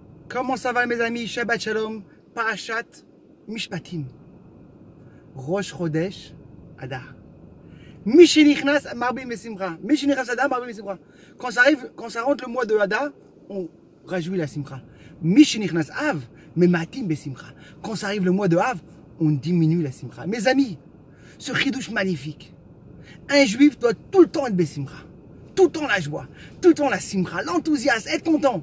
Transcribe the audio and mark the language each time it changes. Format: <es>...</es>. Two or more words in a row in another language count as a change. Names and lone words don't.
<fr>Comment ça va mes amis?</fr> <he>שבת שלום, פרשת משפטים, ראש חודש אדר. משנכנס מרבים בשמחה. משנכנס אדר מרבים בשמחה.</he> <fr>Quand ça rentre le mois de Adar, on réjouit la Simcha.</fr> <he>משנכנס אב,</he> <fr>mais</fr> <he>ממעטים בשמחה.</he> <fr>Quand ça arrive le mois de Av, on diminue la Simcha. Mes amis, ce chidouche magnifique. Un juif doit tout le temps être Besimcha. Tout le temps la joie, tout le temps la Simcha, l'enthousiasme, être content.</fr>